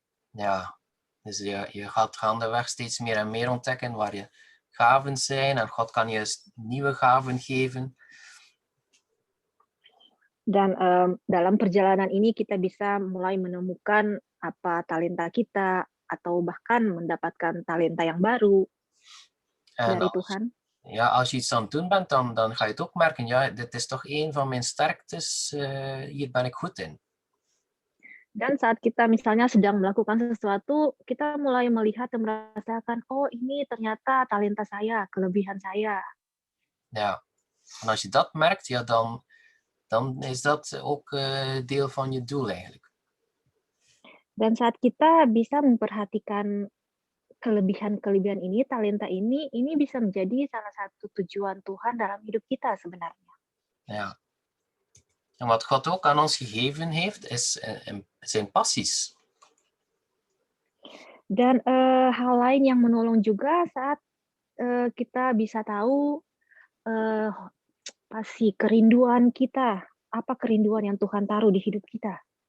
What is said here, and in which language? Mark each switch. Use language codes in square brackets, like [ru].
[nl] Ja, dus je gaat gaandeweg steeds meer en meer ontdekken waar je gaven zijn en God kan je nieuwe gaven geven. [id] Dan dalam perjalanan ini kita bisa mulai menemukan apa talenta kita atau bahkan mendapatkan talenta yang baru dari Tuhan. [nl] Ja, als je iets aan het doen bent, dan ga je het ook merken. Ja, dit is toch een van mijn sterktes. Hier ben ik goed in. [id] Dan saat kita misalnya sedang melakukan sesuatu, kita mulai melihat dan merasakan, oh ini ternyata talenta saya, kelebihan saya. [nl] Ja, en als je dat merkt, ja, dan is dat ook deel van je doel eigenlijk. [id] Dan saat kita bisa memperhatikan kelebihan ini, talenta ini bisa menjadi salah satu tujuan Tuhan dalam hidup kita sebenarnya. [nl] Ja. En wat God ook aan ons gegeven heeft, zijn passies. [id] Dan hal lain yang menolong juga saat kita bisa tahu pasti kerinduan kita, apa kerinduan yang Tuhan taruh di hidup kita.